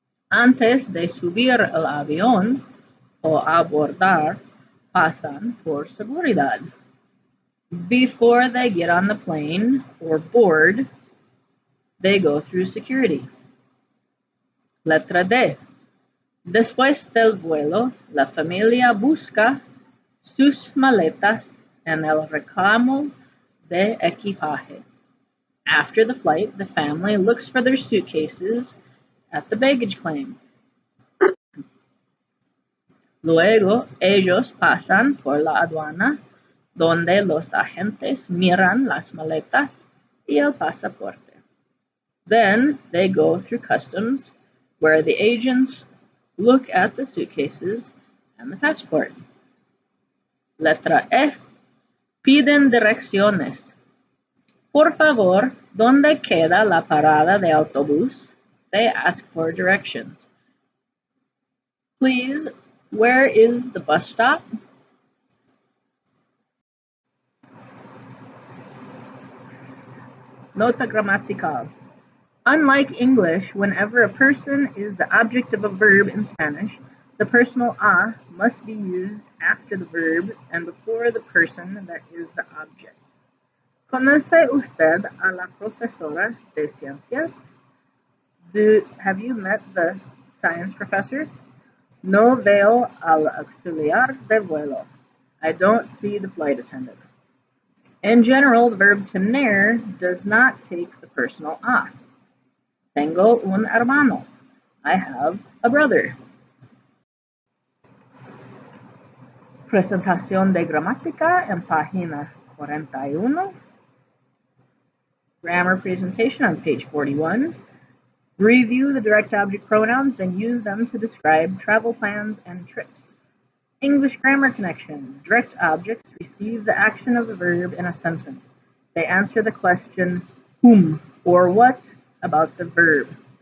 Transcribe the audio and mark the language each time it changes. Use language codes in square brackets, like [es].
[es] Antes de subir al avión o abordar, pasan por seguridad. [en] Before they get on the plane or board, they go through security. Letra D. [es] Después del vuelo, la familia busca sus maletas en el reclamo de equipaje. [en] After the flight, the family looks for their suitcases at the baggage claim. [es] Luego, ellos pasan por la aduana, donde los agentes miran las maletas y el pasaporte. [en] Then, they go through customs, where the agents look at the suitcases and the passport. [es] Letra E. Piden direcciones. Por favor, ¿dónde queda la parada de autobús? [en] They ask for directions. Please, where is the bus stop? [es] Nota gramatical. [en] Unlike English, whenever a person is the object of a verb in Spanish, the personal a must be used after the verb and before the person that is the object. [es] ¿Conoce usted a la profesora de ciencias? [en] Have you met the science professor? [es] No veo al auxiliar de vuelo. [en] I don't see the flight attendant. In general, the verb tener does not take the personal a. [es] Tengo un hermano. [en] I have a brother. [es] Presentación de gramática en página 41. [en] Grammar presentation on page 41. Review the direct object pronouns, then use them to describe travel plans and trips. English grammar connection. Direct objects receive the action of the verb in a sentence. They answer the question whom or what about the verb.